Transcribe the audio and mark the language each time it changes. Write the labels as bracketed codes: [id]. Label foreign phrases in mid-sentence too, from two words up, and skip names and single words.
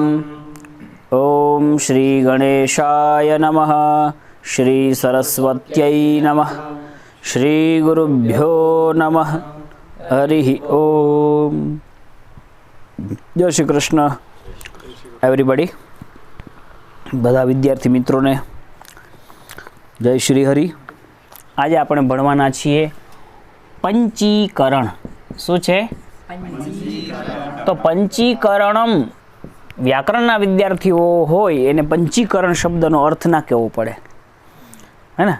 [sa] ॐ श्रीगणेशाय नमः, श्रीसरस्वत्यै नमः, श्रीगुरुभ्यो नमः। [hi] हरि ओम। जय श्री कृष्ण एवरीबॉडी। [gu] બધા વિદ્યાર્થી મિત્રોને જય શ્રી હરિ। આજે આપણે ભણવાના છીએ પંચીકરણ। શું છે? તો પંચીકરણમ વ્યાકરણના વિદ્યાર્થીઓ હોય એને પંચીકરણ શબ્દનો અર્થ ના કહેવો પડે, હે ને?